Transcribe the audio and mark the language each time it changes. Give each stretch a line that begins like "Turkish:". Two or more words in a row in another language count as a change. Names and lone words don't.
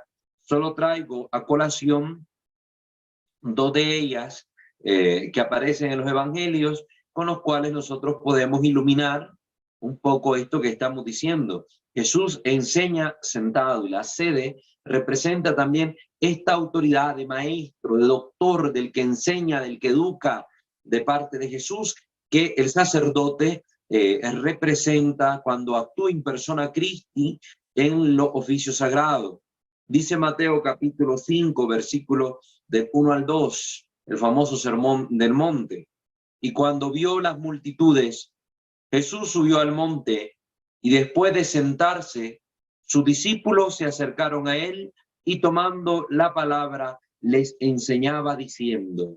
Spanish: Solo traigo a colación dos de ellas que aparecen en los evangelios, con los cuales nosotros podemos iluminar un poco esto que estamos diciendo. Jesús enseña sentado, y la sede representa también esta autoridad de maestro, de doctor, del que enseña, del que educa, de parte de Jesús, que el sacerdote representa cuando actúa
Latin: in persona Christi
Spanish: en los oficios sagrados. Dice Mateo capítulo 5, versículo del 1 al 2, el famoso sermón del monte. Y cuando vio las multitudes, Jesús subió al monte, y después de sentarse, sus discípulos se acercaron a él y tomando la palabra les enseñaba diciendo.